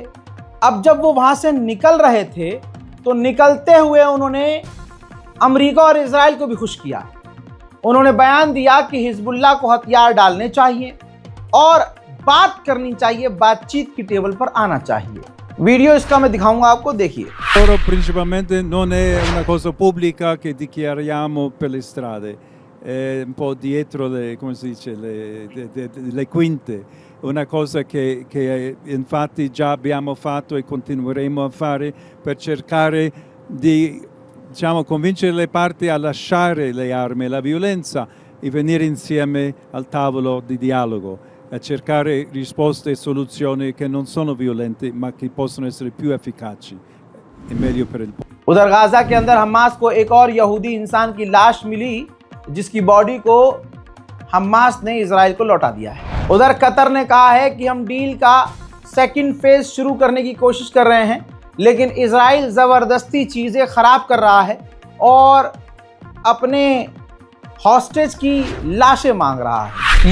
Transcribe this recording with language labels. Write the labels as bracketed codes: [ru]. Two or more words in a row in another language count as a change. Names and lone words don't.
[hi] अब जब वो वहां से निकल रहे थे तो निकलते हुए उन्होंने अमेरिका और इजराइल को भी खुश किया। उन्होंने बयान दिया कि हिजबुल्लाह को हथियार डालने चाहिए और बात करनी चाहिए, बातचीत की टेबल पर आना चाहिए। वीडियो इसका मैं दिखाऊंगा आपको, देखिए। [it] Loro principalmente non è una cosa pubblica che dichiariamo per le strade, è un po' dietro le, come si dice, le quinte, una cosa che infatti già abbiamo fatto e continueremo a fare per cercare di, diciamo, convincere le parti a lasciare le armi e la violenza e venire insieme al tavolo di dialogo, a cercare risposte e soluzioni che non sono violente ma che possono essere più efficaci e meglio per il popolo. [hi] उधर गाजा के अंदर हमास को एक और यहूदी इंसान की लाश मिली जिसकी बॉडी को हमास ने इजराइल को लौटा दिया है। उधर कतर ने कहा है कि हम डील का [en] second phase [hi] शुरू करने की कोशिश कर रहे हैं, लेकिन इजराइल ज़बरदस्ती चीज़ें ख़राब कर रहा है और अपने हॉस्टेज की लाशें मांग रहा है।